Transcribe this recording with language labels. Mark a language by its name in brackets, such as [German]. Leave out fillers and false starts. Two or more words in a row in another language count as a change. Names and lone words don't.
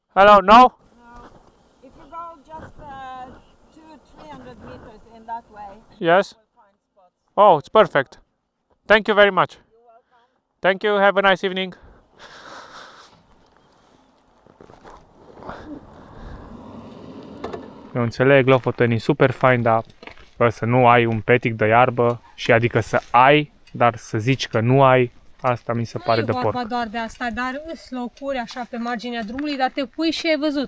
[English] Hello, no? No. If you go just 200-300 meters in that way, Yes? you will find spots. Oh, it's perfect. Thank you very much. You're welcome. Thank you, have a nice evening. [Romanian] Eu înțeleg, Lofoten e super fain, dar să nu ai un petic de iarbă și adică să ai, dar să zici că nu ai, asta mi se pare de Nu e vorba porc. doar de asta, dar îs locuri așa pe marginea drumului, dar te pui și ai văzut.